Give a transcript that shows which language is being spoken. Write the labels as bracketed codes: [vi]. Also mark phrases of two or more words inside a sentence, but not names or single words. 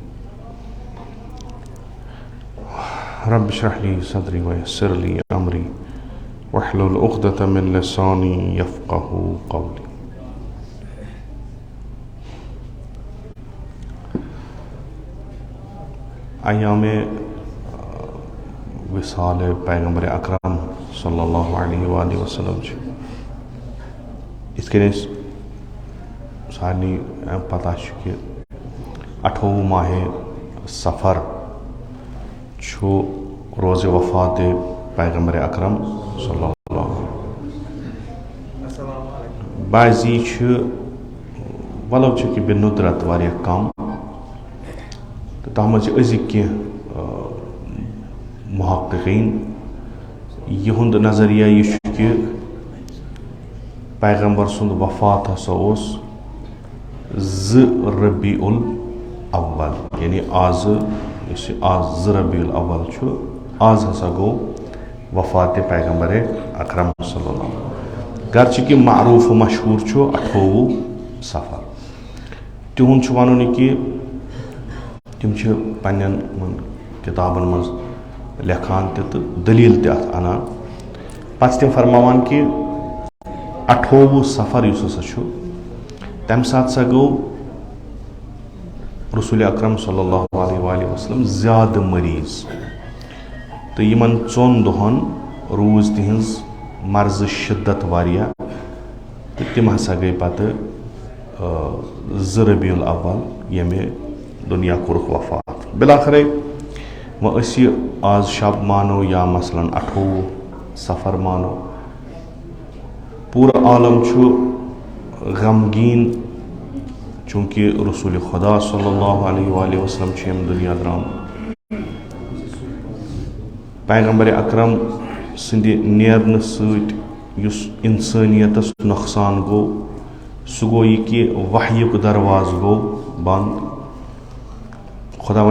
[ar] رب اشرح لي صدري ويسر لي أمري واحلل عقدة من لساني يفقه قولي. [ks] أيام وصال پیغمبر اکرم [ar] صلی اللہ علیہ وآلہ وسلم [ks] اس کے سارنی پتہ کہ 28 ماہ سفر چھو روز وفات پیغمبر اکرم [ar] صلی اللہ علیہ [ks] وسلم بعضی چھ ولو چھ کہ بندرت واریاہ کم تتھ مز أزِکۍ کینٛہہ محققین یہند نظریہ یہ کہ پیغمبر سند وفات ہسا اوس 2 ربیع الاول یعنی آز 2 ربیع الاول چھُ آز ہسا گو وفات پیغمبر اکرم [ar] صلی اللہ علیہ وسلم [ks] گرچہ کہ معروف و مشہور چھُ 28 سفر تہند چھُ ونُن کہ تم چھِ پننٮ۪ن کتابن منٛز لیکھان تہِ تہٕ دلیٖل تہِ اتھ انان پتہٕ چھِ تِم فرماوان کہ 28 سفر یُس ہسا چھُ تمہِ ساتہٕ ہسا گوٚو رسول اکرم [ar] صلی اللہ علیہ وآلہ وسلم [ks] زیادٕ مریض تہٕ یِمن 4 دۄہن روٗز تِہنٛز مرض شدت واریاہ تہٕ تِم ہسا گٔے پتہٕ 2 ربیع الاول ییٚمہِ دُنیا کوٚرُکھ وفات بلاخرے وۄنۍ أسۍ یہِ آز شب مانو یا مثلاً 28 سفر مانو پوٗرٕ عالم چھُ غمگیٖن چوٗنٛکہِ رسول خدا [ar] صلی اللہ علیہ وآلہ وسلم [ks] چھِ ییٚمہِ دُنیا درٛامُت پیغمبر اکرم سٕنٛدِ نیرنہٕ سۭتۍ یُس اِنسٲنیتس نۄقصان گوٚو سُہ گوٚو یہِ کہِ وحیُک دروازٕ گوٚو بنٛد خۄداوندِ